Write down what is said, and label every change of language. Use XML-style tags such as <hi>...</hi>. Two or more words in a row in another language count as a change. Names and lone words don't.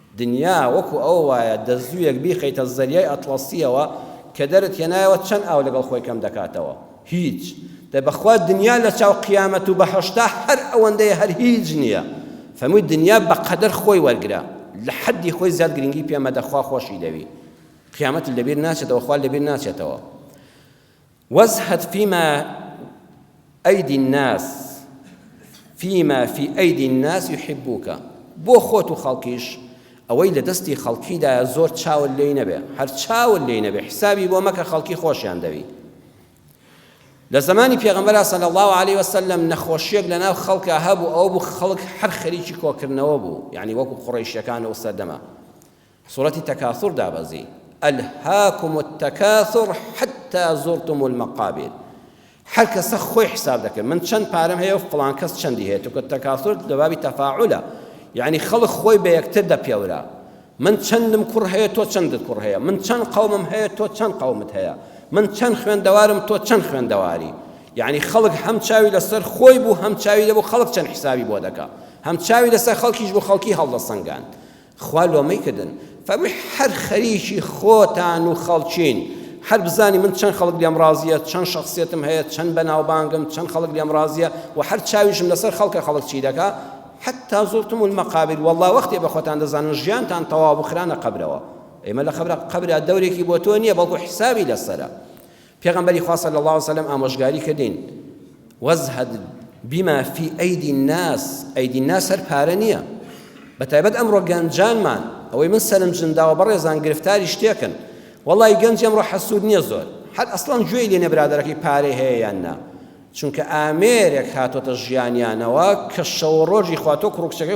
<ckb>دنیا وەکو ئەو وایە دەزوویەک بیخەیتە زەریای ئەتڵەسیەوە کە دەرت هێنایەوە چەند ئاو لەگەڵ خۆی کەم دەکاتەوە هیچ دەبەخوا دنیا لە چاو قیامەت و بەهەشتا هەر ئەوەندەیە هەر هیچ نییە فەمووی دنیا بەقەدەر خۆی وەرگرە لە حەدی خۆی زیاد گرنگی پێمەدە خوا خۆشی دەوی قیامەت لەبیر ناچێتەوە خوا لەبیر ناچێتەوە</ckb> <ar>وازهد فيما أيدي الناس فيما في أيدي الناس يحبوك</ar> <ckb>بۆ خۆت و خەڵکیش ئەوەی لە دەستی خەڵکیدایە زۆر چاول لێی نەبێ هەر چاول لێی نەبێ حسابی بۆ مەکە خەڵکی خۆشیان دەوی لە زمانی پێغەمبەر</ckb> <ar>صلی الله عليه وسلم</ar> <ckb>نەخۆشیەک لەناو خەڵکا هەبوو ئەو بوو خەڵک هەر خەریکی کۆکردنەوە بوو یعنی وەکو قوڕەیشیەکانەوە سەردەما سوورەتی تەکاثور دابەزی</ckb> <ar>ألهاكم التكاثر حتى زرتم المقابر</ar> <ckb>هەر کەسە خۆی حساب دەکرد من چەند پارەم هەیە و فڵان کەس چەندی هەیە توکە تەکاثور لە بابی تەفاعولە یعنی خەڵک خۆی بە یەکتر دەپێورا من چەندم کوڕ هەیە تۆ چەندت کوڕ هەیە من چەند قەومم هەیە تۆ چەند قەومت هەیە من چەند خوێندەوارم تۆ چەند خوێندەواری یعنی خەڵک هەم چاوی لەسەر خۆی بوو هەم چاوی لەبوو خەڵک چەند حسابی بۆ دەکا هەم چاوی لەسەر خەڵکیش بوو خەڵکی هەڵدەسەنگان خوا لۆمەی کردن فەمووی هەر خەریکی خۆتان و خەڵچین هەر بزانی من چەند خەڵک لێم ڕازیە چەند شەخسیەتم هەیە چەند بەناوبانگم چەند خەڵک لێم ڕازیە و هەر چاویشم لەسەر خەڵکە خەڵک چی دەکا</ckb> <ar>حتى زرتم المقابر</ar> <ckb>والله وەختی بە خۆتان دەزانن ژیانتان تەواو بخرانە قەبرەوە ئێمە لە قەبرە دەورێکی بۆ تۆ نییە بەڵکو حسابی لەسەرە پێغەمبەری خوا</ckb> <ar>صلی الله عليه وسلم</ar> <ckb>ئامۆژگاری کردین</ckb> <ar>وازهد بما في أيدي الناس أيدي الناس</ar> <ckb>هەر پارە نییە بەتایبەت ئەمڕۆ گەنجانمان ئەوەی من سەرم جنداوە بەڕێزان گرفتاری شتێکن وەڵی گەنج ئەمڕۆ حەسوود نییە زۆر هەر ئەسڵان گوێی لێنێ برادەرەکەی پارەی هەیە یان نا چونکە ئامێرێک هاتۆتە ژیانیانەوە کە شەو ڕۆژی خواتۆ کوڕکچەکەی</ckb>